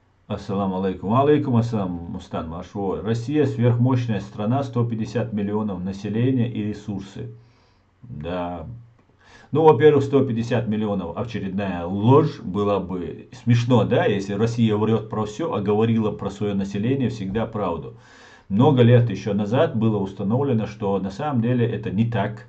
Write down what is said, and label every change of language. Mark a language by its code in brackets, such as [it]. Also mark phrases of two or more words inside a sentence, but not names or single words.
[ar] السلام عليكم. عليكم السلام, [ru] Мустан Машо. Россия сверхмощная страна, 150 миллионов населения и ресурсы. Да. Ну, во-первых, 150 миллионов очередная ложь. Было бы смешно, да, если Россия врет про все, а говорила про свое население всегда правду. Много лет еще назад было установлено, что на самом деле это не так.